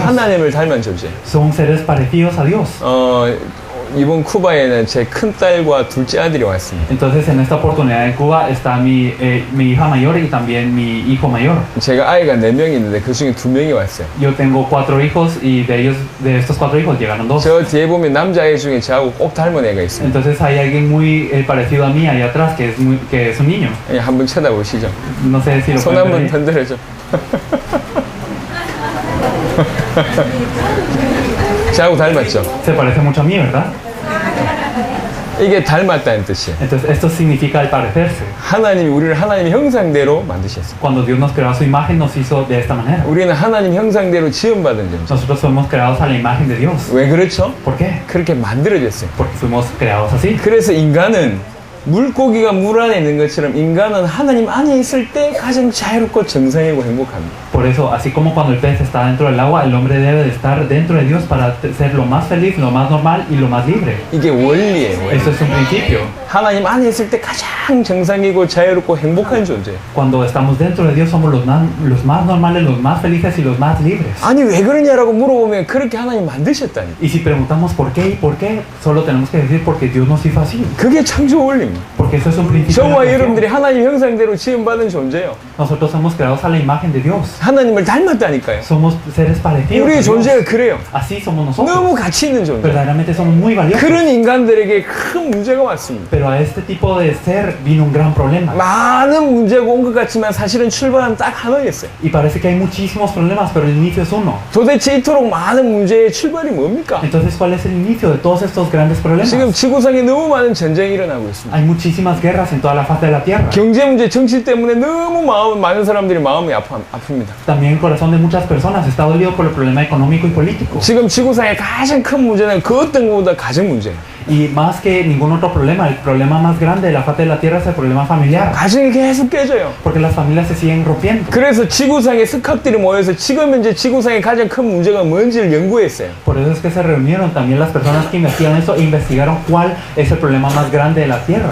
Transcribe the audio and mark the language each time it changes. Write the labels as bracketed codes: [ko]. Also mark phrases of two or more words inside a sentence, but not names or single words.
[ko] 하나님을 닮은 존재. [es] Son seres parecidos a Dios. [ko] 이번 쿠바에는 제 큰딸과 둘째 아들이 왔습니다. [es] Entonces, en esta oportunidad en Cuba está mi hija mayor y también mi hijo mayor. [ko] 제가 아이가 4명이 있는데 그 중에 2명이 왔어요. [es] Yo tengo 4 hijos y de estos 4 hijos llegaron 2. [ko] 저 뒤에 보면 남자아이 중에 저하고 꼭 닮은 애가 있습니다. [es] Entonces hay alguien muy parecido a mí ahí atrás que es un niño. [ko] 예, 한번 쳐다보시죠. [es] No sé si lo [ko] 손 [es] pueden [ko] 한번 [es] ver. [ko] 흔들어줘. 저하고 닮았죠? [es] Se parece mucho a mí, ¿verdad? [ko] 이게 닮았다는 뜻이에요. [es] Entonces esto significa el parecerse. [ko] 하나님이 우리를 하나님의 형상대로 만드셨어요. [es] Cuando Dios nos creó a su imagen, nos hizo de esta manera. [ko] 우리는 하나님 형상대로 지음받은 존재. [es] Nosotros fuimos creados a la imagen de Dios. [ko] 왜 그렇죠? [es] ¿Por qué? [ko] 그렇게 만들어졌어요. [es] Porque fuimos creados así. [ko] 그래서 인간은 물고기가 물 안에 있는 것처럼 인간은 하나님 안에 있을 때 가장 자유롭고 정상이고 행복합니다. [es] Por eso, así como cuando el pez está dentro del agua, el hombre debe de estar dentro de Dios para ser lo más feliz, lo más normal y lo más libre. [ko] 이게 원리예요. 원리. [es] Eso es un principio. [ko] 하나님 안에 있을 때 가장 정상이고 자유롭고 행복한 존재예요. [es] Cuando estamos dentro de Dios somos los más normales, los más felices y los más libres. [ko] 아니 왜 그러냐라고 물어보면 그렇게 하나님 만드셨다니. [es] Y si preguntamos por qué, solo tenemos que decir porque Dios nos hizo así. [ko] 그게 창조 원리입니다. [es] Porque eso es un principio. de la [ko] 저와 [es] creación. [ko] 여러분들이 하나님 형상대로 지음받은 존재예요. [es] Nosotros somos creados a la imagen de Dios. [ko] 하나님을 닮았다니까요. [es] Somos seres parecidos. a [ko] 우리의 [es] Dios. [ko] 존재가 그래요. [es] Así somos nosotros. [ko] 너무 가치 있는 존재. [es] Verdaderamente somos muy valiosos. [ko] 그런 인간들에게 큰 문제가 왔습니다. [es] Pero a este tipo de ser vino un gran problema. [ko] 많은 문제가 온 것 같지만 사실은 출발은 딱 하나였어요. [es] Y parece que hay muchísimos problemas, pero el inicio es uno. [ko] 도대체 이토록 많은 문제의 출발이 뭡니까? [es] Entonces, ¿cuál es el inicio de todos estos grandes problemas? [ko] 지금 지구상에 너무 많은 전쟁이 일어나고 있습니다. [es] Hay muchísimas guerras en toda la faz de la tierra. [ko] 경제 문제, 정치 때문에 너무 많은 사람들이 마음이 아픕니다. [es] También el corazón de muchas personas está dolido por el problema económico y político. [ko] 지금 지구상의 가장 큰 문제는 그 어떤 것보다 가정 문제예요. [es] Y más que ningún otro problema, el problema más grande de la faz de la tierra es el problema familiar. [ko] 가정이 계속 깨져요. [es] Porque las familias se siguen rompiendo. [ko] 그래서 지구상의 스캅들이 모여서 지금 현재 지구상의 가장 큰 문제가 뭔지를 연구했어요. [es] Por eso es que se reunieron también las personas que investigan eso e investigaron cuál es el problema más grande de la tierra.